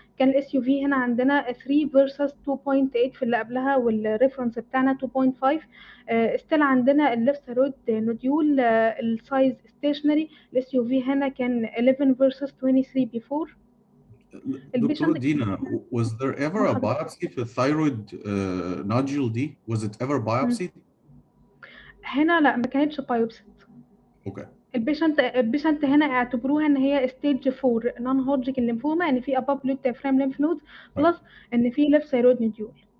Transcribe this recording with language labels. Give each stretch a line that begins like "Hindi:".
Arabic: كان الاس يو في هنا عندنا 3 versus 2.8 في اللي قبلها، والريفرنس بتاعنا 2.5. ستيل عندنا الليفت ثايرويد نوديول السايز ستيشنري، الاس يو في هنا كان 11 versus 23 before.
English: doctor Dina, was there ever a biopsy
Arabic: في الثايرويد
English: nodule دي? Was it ever biopsied?
Arabic: هنا لا، ما كانتش بايوبسي. اوكي. البيشنت هنا اعتبروها ان هي ستيج 4 نون هودجكن ليمفوما، ان في اباب لوت فريم ليمف نود بلس ان في ليفت ثايرويد نوديول.